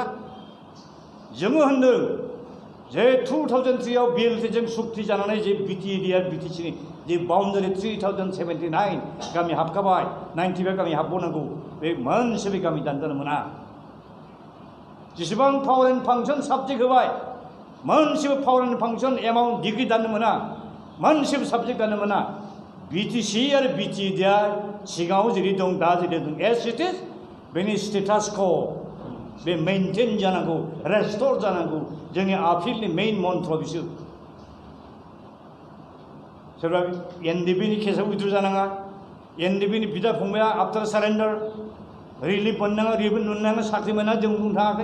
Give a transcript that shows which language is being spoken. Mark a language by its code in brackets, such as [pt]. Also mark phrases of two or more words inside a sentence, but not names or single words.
[brx] जोङो होनदों जे 2003आव बिएलटिजों सुक्ति जानानै जे बिटिआर बिटिसिनि जे बाउन्डारि 3079 गामि हाबखाबाय, 95 गामि हाबबावनांगौ, बे मोनसेबो गामि दानजानो मोना। जेसेबां [en] power and function subject [brx] होबाय, मोनसेबो [en] power and function amount degree [brx] दाननो मोना, मोनसेबो साबजेक्ट दाननो मोना। बिटिसि आरो बिटिडिआ सिगाङाव जेरै दं दा जेरै दं [en] as it is, [brx] बेनि स्टेटासखौ बे मेनटेन जानांगौ, रेस्ट'र जानांगौ। जोंनि आपिलनि [en] main mantra [brx] बिसोर। सोरबा एनडिबिनि केसआव उइद्र' जानाङा, एनडिबिनि बिदा फंबाया [en] after surrender relief [brx] मोननाङा, रिलिफ मोननाङा, साख्रि मोना जों बुंनो थाङाखै।